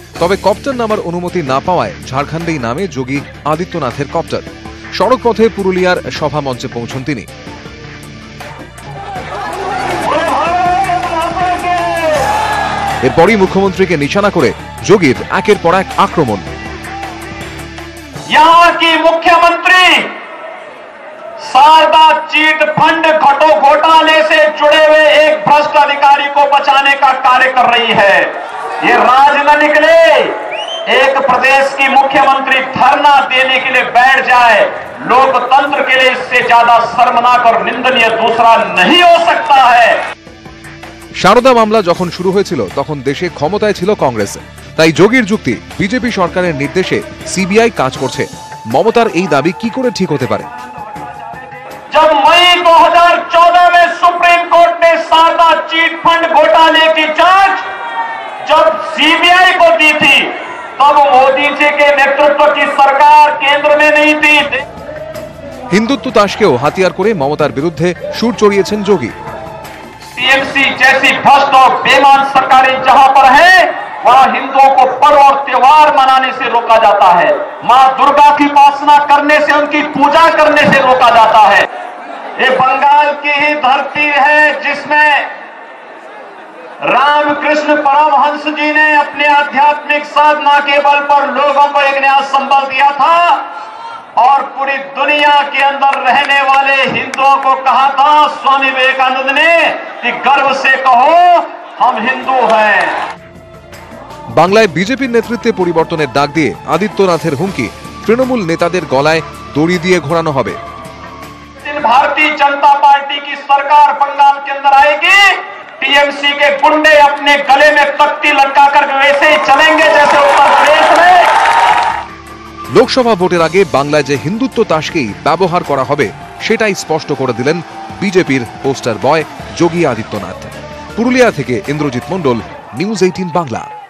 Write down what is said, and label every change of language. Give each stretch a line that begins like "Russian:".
Bangla: তবে কপ্টার নামার অনুমতি না পাওয়ায় ঝাড়খণ্ডেই নামে যোগী আদিত্যনাথের কপ্টার। সড়ক পথে পুরুলিয়ার সভা মঞ্চে পৌঁছন তিনি। এরপরই মুখ্যমন্ত্রীকে নিশানা করে যোগীর একের পর এক আক্রমণ।
Hindi: यहाँ की मुख्यमंत्री शारदा चीट फंड घोटाले से जुड़े हुए एक भ्रष्ट अधिकारी को बचाने का कार्य कर रही है। ये राज न निकले, एक प्रदेश की मुख्यमंत्री धरना देने के लिए बैठ जाए, लोकतंत्र के लिए इससे ज्यादा शर्मनाक और निंदनीय दूसरा नहीं हो सकता है।
Bangla: সারদা মামলা যখন শুরু হয়েছিল তখন দেশে ক্ষমতায় ছিল কংগ্রেস, তাই যোগীর যুক্তি বিজেপি সরকারের নির্দেশে সিবিআই কাজ করছে। মমতার এই দাবি কি করে ঠিক হতে পারে?
Hindi: जब मई 2014 में सुप्रीम कोर्ट ने शारदा चीट फंड घोटाले की जांच जब सीबीआई को दी थी, तब मोदी जी के नेतृत्व की सरकार केंद्र में नहीं थी।
Bangla: হিন্দুত্ব তাসকেও হাতিয়ার করে মমতার বিরুদ্ধে সুর চড়িয়েছেন যোগী।
Hindi: टीएमसी जैसी भ्रष्ट और बेईमान सरकारें जहां पर है, वहां हिंदुओं को पर्व और त्योहार मनाने से रोका जाता है, मां दुर्गा की उपासना करने से, उनकी पूजा करने से रोका जाता है। ये बंगाल की ही धरती है जिसमें रामकृष्ण परमहंस जी ने अपने आध्यात्मिक साधना के बल पर लोगों को एक नया संबल दिया था और पूरी दुनिया के अंदर रहने वाले हिंदुओं को कहा था स्वामी विवेकानंद ने कि गर्व से कहो हम हिंदू हैं।
Bangla: বাংলায় বিজেপির নেতৃত্বে পরিবর্তনের ডাক দিয়ে আদিত্যনাথের হুমকি তৃণমূল নেতাদের গলায় দড়ি দিয়ে ঘোরানো হবে।
Hindi: भारतीय जनता पार्टी की सरकार बंगाल के अंदर आएगी, टीएमसी के गुंडे अपने गले में तख्ती लटकाकर वैसे ही चलेंगे जैसे उत्तर प्रदेश में।
Bangla: লোকসভা ভোটের আগে বাংলায় যে হিন্দুত্ব তাসকেই ব্যবহার করা হবে সেটাই স্পষ্ট করে দিলেন বিজেপির পোস্টার বয় যোগী আদিত্যনাথ। পুরুলিয়া থেকে ইন্দ্রজিৎ মণ্ডল, নিউজ 18 বাংলা।